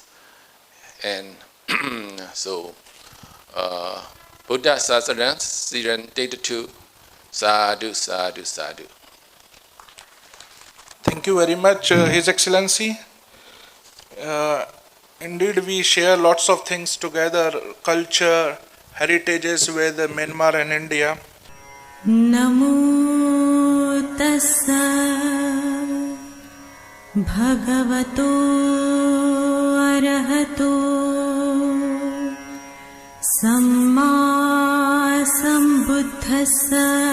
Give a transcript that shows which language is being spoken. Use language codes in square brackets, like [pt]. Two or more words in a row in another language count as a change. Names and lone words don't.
[pi] And so Buddha Sasana Siran Tetatu, Sadhu, Sadhu, Sadhu. [en] Thank you very much, His Excellency. Indeed, we share lots of things together, culture, heritages with Myanmar and India. [pi] Namo tassa bhagavato arahato samma sambuddhassa.